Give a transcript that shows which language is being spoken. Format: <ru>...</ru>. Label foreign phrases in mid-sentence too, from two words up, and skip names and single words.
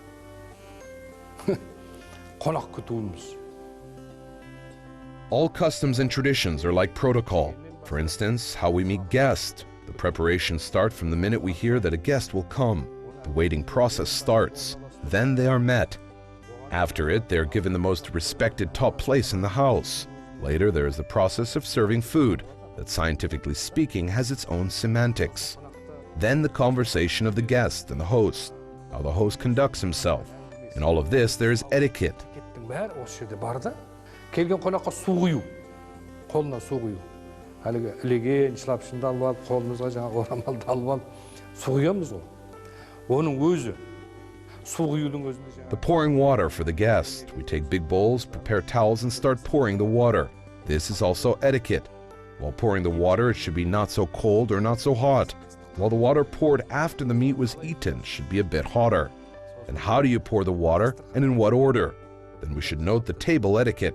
<kk>Қонақ күтуіміз.</kk> <en>All customs and traditions are like protocol. For instance, how we meet guests. The preparations start from the minute we hear that a guest will come. The waiting process starts. Then they are met. After it, they are given the most respected top place in the house. Later, there is the process of serving food that, scientifically speaking, has its own semantics. Then the conversation of the guest and the host, how the host conducts himself. In all of this, there is etiquette.</en> <kk>Келген қонаққа су құю, қолына су құю. Әлгі ілеген, шылапшынды алып алып, қолымызға жаңа орамалды алып алып, су құямыз ғой. Оның өзі, су құюдың өзінде.</kk> <en>The pouring water for the guest. We take big bowls, prepare towels, and start pouring the water. This is also etiquette. While pouring the water, it should be not so cold or not so hot. While the water poured after the meat was eaten should be a bit hotter. And how do you pour the water, and in what order? Then we should note the table etiquette.</en>